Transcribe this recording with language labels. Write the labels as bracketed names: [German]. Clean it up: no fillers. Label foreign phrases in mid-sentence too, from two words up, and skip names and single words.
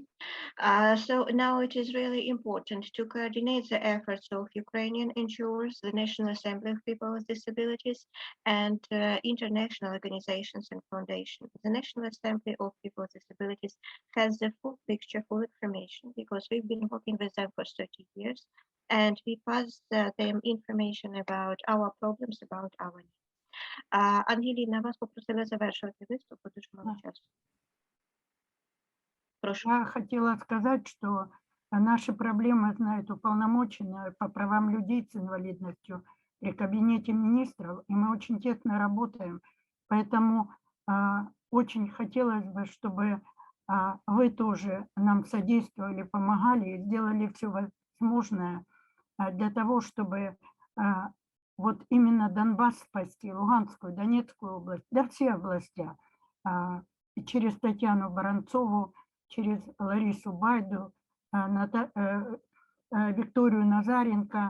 [English] So now it is really important to coordinate the efforts of Ukrainian NGOs, the National Assembly of People with Disabilities, and international organizations and foundations. The National Assembly of People with Disabilities has the full picture, full information, because we've been working with them for 30 years, and we pass them information about our problems, about our needs. [Ukrainian] Ангеліна, вас попросили завершувати виступ, дуже мало часу. [Russian] Я хотела сказать, что наши проблемы знает уполномоченная по правам людей с инвалидностью при Кабинете министров, и мы очень тесно работаем. Поэтому очень хотелось бы, чтобы вы тоже нам содействовали, помогали и сделали все возможное для того, чтобы вот именно Донбасс спасти, Луганскую, Донецкую область, да все области, через Татьяну Баранцову, через Ларису Байду, Викторию Назаренко.